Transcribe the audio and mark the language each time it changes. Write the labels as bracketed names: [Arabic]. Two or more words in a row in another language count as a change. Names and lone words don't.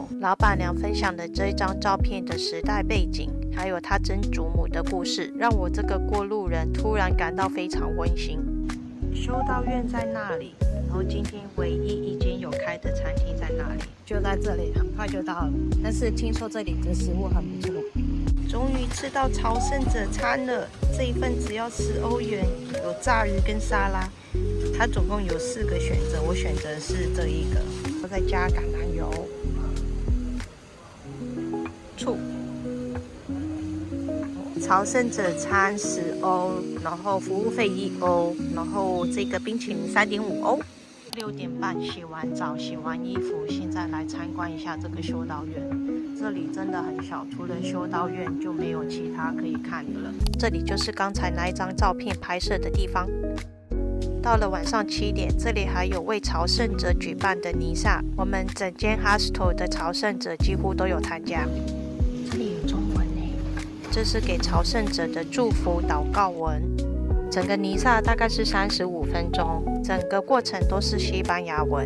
[Chinese] 老闆娘分享的這張照片的時代背景，還有她曾祖母的故事，讓我這個過路人突然感到非常溫馨。修道院在那裡， 然後今天唯一一間有開的餐廳在那裡，就在這裡，很快就到了。但是聽說這裡的食物很不錯。終於吃到朝聖者餐了，這一份只要10歐元，有炸魚跟沙拉。它總共有4個選擇，我選擇是這一個，我再加橄欖油、醋。朝聖者餐10歐，然後服務費1歐，然後這個冰淇淋3.5歐。6點半洗完澡、洗完衣服，現在來參觀一下這個修道院。這裡真的很小，除了修道院就沒有其他可以看的了。這裡就是剛才那一張照片拍攝的地方。到了晚上7 點，這裡還有為朝聖者舉辦的彌撒，我們整間 hostel 的朝聖者幾乎都有參加。這裡有中文耶，這是給朝聖者的祝福禱告文。整個彌撒大概是35分鐘，整個過程都是西班牙文。